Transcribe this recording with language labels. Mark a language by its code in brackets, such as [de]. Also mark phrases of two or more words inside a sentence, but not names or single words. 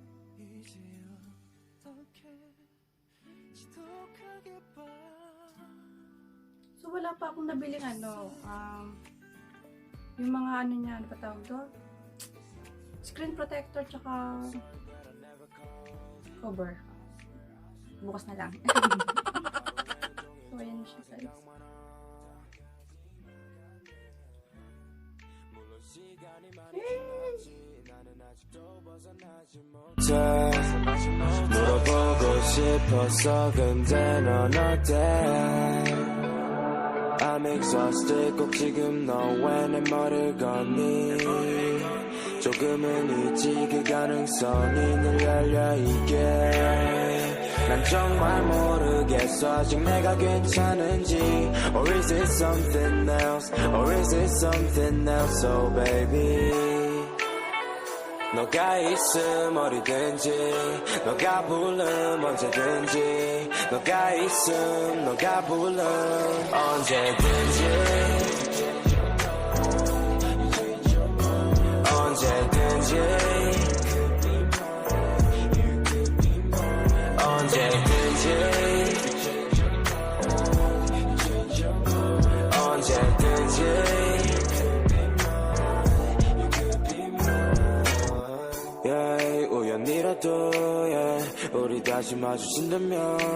[tl] So, wala pa akong nabiling yung mga ano niya, ano pa tawag doon? [en] Screen protector tsaka cover. [tl] Bukas na lang. So, ayan siya, guys. [ko] 물어보고 싶었어 근데 넌 어때 [en] I'm exhausted [ko] 꼭 지금 너 왜 내 머리를 걷니 조금은 있지 그 가능성이 늘 열려 이게 난 정말 모르겠어 아직 내가 괜찮은지 [en] Or is it something else Or is it something else Oh baby [ko] 너가 있음 어디든지 너가 부름 언제든지 너가 있음 너가 부름 언제든지 언제든지 언제든지 언제든지 yeah, 우연이라도 yeah, 우리 다시 마주친다면